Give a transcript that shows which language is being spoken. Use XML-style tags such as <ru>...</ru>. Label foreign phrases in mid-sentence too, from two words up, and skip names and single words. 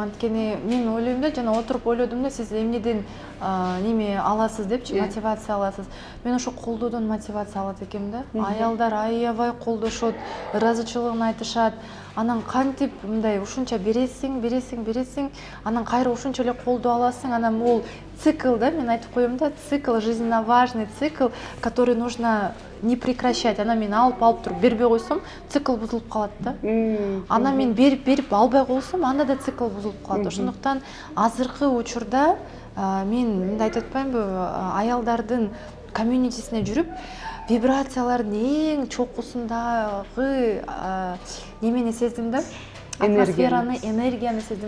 <ky>Анткени мен ойлойм да, жана отуруп ойлодум да, сиз эмнеден неме аласыз депчи, мотивация аласыз. Мен ошо колдоодон мотивация алат экенмин да. Аялдар аябай колдошот, ыраазычылыгын айтышат. Анан кантип мындай ушунча бересиң, анан кайра ушунча эле колдоо аласың. Анан бул цикл да, мен айтып коем да,</ky> <ru>цикл, жизненно важный цикл, который нужно не прекращать.</ru> <ky>Анан мен алып туруп бербей койсом, цикл бузулуп калат да. Анан мен берип албай койсом, анда да цикл бузулуп калат. Ошондуктан азыркы учурда мен мындай айтып атпаймынбы, аялдардын комьюнитисине жүрүп вибрациялардын эң чокусундагы немени сездим да, атмосфераны, энергияны сездим.</ky>